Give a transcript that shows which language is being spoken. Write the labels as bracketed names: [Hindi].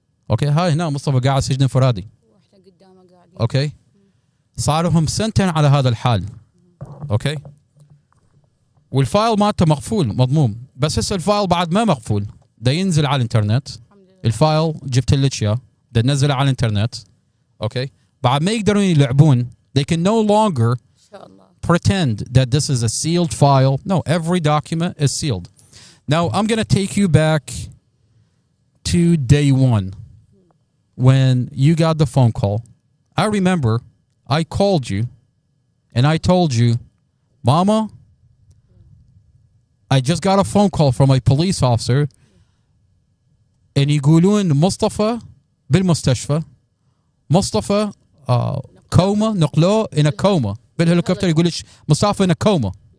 [Arabic] أوكي هاي هنا مصطفى قاعد سجن انفرادي. أوكي صار لهم سنتين على هذا الحال. أوكي والفايل مالته مقفول مضموم بس هسه الفايل بعد ما مقفول ده ينزل على الانترنت. الفايل جبت لك اياه ده ننزله على الانترنت. اوكي بعد ما يقدرون يلعبون [English] they can no longer pretend that this is a sealed file. No, every document is sealed. Now I'm going to take you back to day one when you got the phone call. I remember I called you and I told you, Mama, I just got a phone call from a police officer and [Arabic] يقولون مصطفى بالمستشفى. مصطفى كوما نقلوه [English] in a coma [Arabic] بالهليكوبتر يقول لك مصطفى in a coma.